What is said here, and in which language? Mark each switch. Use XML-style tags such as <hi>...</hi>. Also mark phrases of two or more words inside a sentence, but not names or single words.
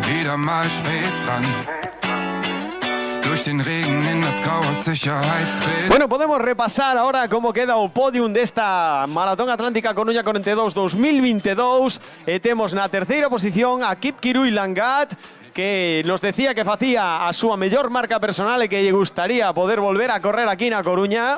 <de>Wieder mal spät dran. Durch den Regen in das graue Sicherheitsbild.</de> <gl>Bueno, podemos repasar ahora cómo queda o podium desta Maratón Atlántica Coruña 42 2022. Temos na terceira posición a Kipkirui Langat, que nos decía que facía a súa mellor marca personal e que lle gustaría poder volver a correr aquí na Coruña.</gl>